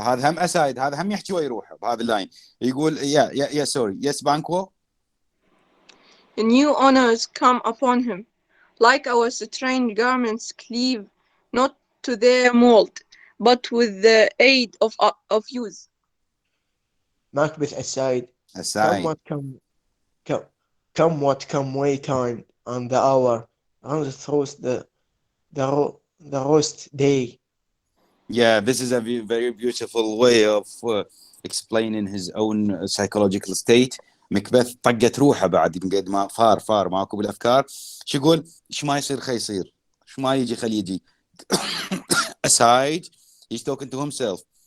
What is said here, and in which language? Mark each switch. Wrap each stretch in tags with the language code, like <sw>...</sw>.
<ar>هذا هم أسايد، هذا هم يحكي ويروح بهذا اللاين. يقول</ar> <en>sorry. Yes, Banco. New honors come upon him, like our strange garments cleave not to their mold, but with the aid of use. Macbeth aside. Aside. Come what come way time and the hour runs through the roast day. Yeah, this is a very beautiful way of explaining his own psychological state.</en> <ar>مكبث طقت روحه بعد من قد ما فار ماكو بالافكار. شو يقول؟ ايش ما يصير خي يصير، ايش ما يجي خلي يجي.</ar> <en>Aside, he's talking to himself.</en>